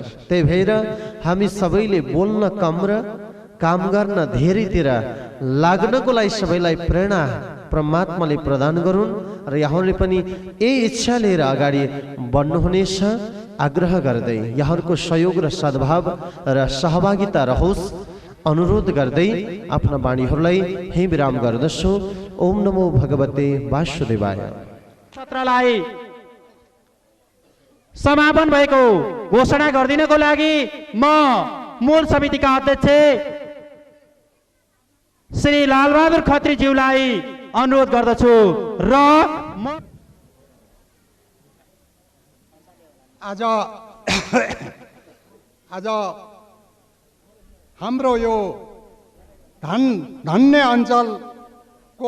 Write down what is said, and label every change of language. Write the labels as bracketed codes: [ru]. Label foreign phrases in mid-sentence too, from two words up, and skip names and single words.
[ne] त्यही भएर हामी सबैले बोल्न कम र काम गर्न धेरैतिर लाग्नको लागि सबैलाई प्रेरणा परमात्माले प्रदान गरून् र यहाँहरूले पनि यही इच्छा लिएर अगाडि बढ्नुहुनेछ आग्रह गर्दै यहाँहरूको सहयोग र सद्भाव र सहभागिता रहोस् अनुरोध गर्दै आफ्ना वाणीहरूलाई यही विराम गर्दछु। [sa] ओम नमो भगवते वासुदेवाय। [ne] सत्रलाई समापन भएको घोषणा गरिदिनको लागि म मूल समितिका अध्यक्ष श्री लालबहादुर खत्रीज्यूलाई अनुरोध गर्दछु र आज हाम्रो यो धन्य अञ्चलको